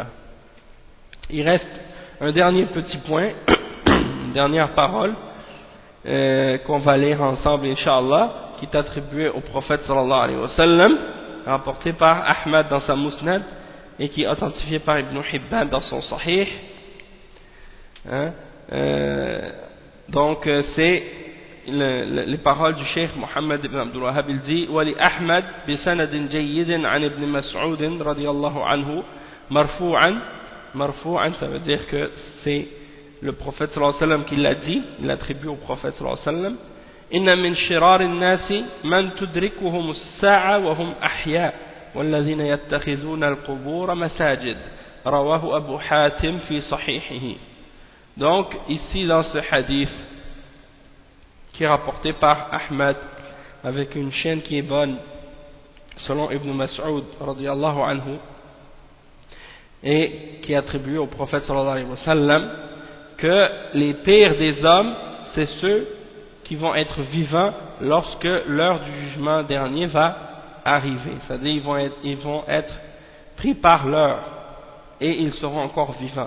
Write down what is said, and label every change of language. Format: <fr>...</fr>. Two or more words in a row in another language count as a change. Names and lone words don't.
<fr>Il reste un dernier petit point, une dernière parole qu'on va lire ensemble, Inch'Allah, qui est attribuée au prophète</fr> <ar>صلى الله عليه وسلم,</ar> <fr>rapporté par Ahmad dans sa Musnad et qui est authentifié par Ibn Hibban dans son Sahih. Hein, donc, c'est les paroles du Cheikh Mohammed ibn Abdul Wahhab. Il dit</fr> <ar>ولأحمد بسند جيد عن ابن مسعود رضي الله عنه مرفوعا,</ar> <fr>ça veut dire que c'est le prophète</fr> <ar>صلى الله عليه وسلم</ar> <fr>qui l'a dit, il l'attribue au prophète</fr> <ar>صلى الله عليه وسلم. إن من شرار الناس من تدركهم الساعة وهم أحياء والذين يتخذون القبور مساجد رواه أبو حاتم في صحيحه.</ar> <fr>Donc ici dans ce hadith qui est rapporté par Ahmad avec une chaîne qui est bonne selon Ibn Mas'ud</fr> <ar>رضي الله عنه</ar> <fr>et qui est attribué au prophète</fr> <ar>صلى الله عليه وسلم,</ar> <fr>que les pires des hommes c'est ceux qui vont être vivants lorsque l'heure du jugement dernier va arriver, c'est-à-dire ils vont être pris par l'heure et ils seront encore vivants.</fr>